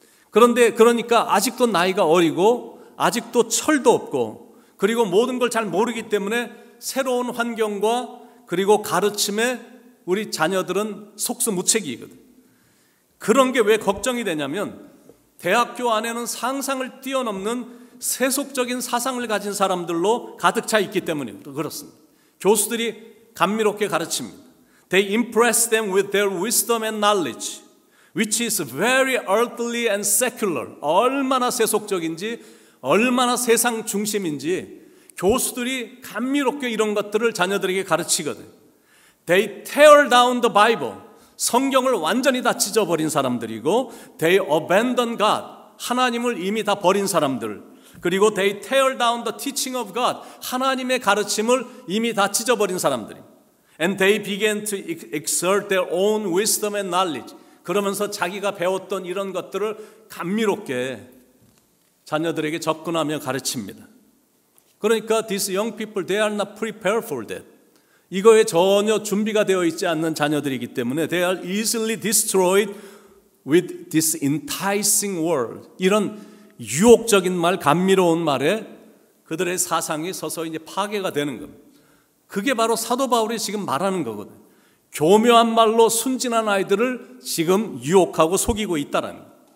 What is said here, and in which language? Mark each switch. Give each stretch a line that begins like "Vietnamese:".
Korean: 그런데 그러니까 아직도 나이가 어리고 아직도 철도 없고 그리고 모든 걸 잘 모르기 때문에 새로운 환경과 그리고 가르침에 우리 자녀들은 속수무책이거든. 그런 게 왜 걱정이 되냐면 대학교 안에는 상상을 뛰어넘는 세속적인 사상을 가진 사람들로 가득 차 있기 때문에 그렇습니다. 교수들이 감미롭게 가르칩니다.
English: They impress them with their wisdom and knowledge, which is very earthly and secular.
Korean: 얼마나 세속적인지, 얼마나 세상 중심인지 교수들이 감미롭게 이런 것들을 자녀들에게 가르치거든.
English: They tear down the Bible.
Korean: 성경을 완전히 다 찢어버린 사람들이고,
English: They abandon God.
Korean: 하나님을 이미 다 버린 사람들. 그리고
English: They tear down the teaching of God.
Korean: 하나님의 가르침을 이미 다 찢어버린 사람들이.
English: And they began to exert their own wisdom and knowledge.
Korean: 그러면서 자기가 배웠던 이런 것들을 감미롭게 자녀들에게 접근하며 가르칩니다. 그러니까
English: these young people, they are not prepared for that.
Korean: 이거에 전혀 준비가 되어 있지 않는 자녀들이기 때문에
English: they are easily destroyed with this enticing word.
Korean: 이런 유혹적인 말, 감미로운 말에 그들의 사상이 서서히 이제 파괴가 되는 겁니다. 그게 바로 사도 바울이 지금 말하는 거거든요. 교묘한 말로 순진한 아이들을 지금 유혹하고 속이고 있다라는 거예요.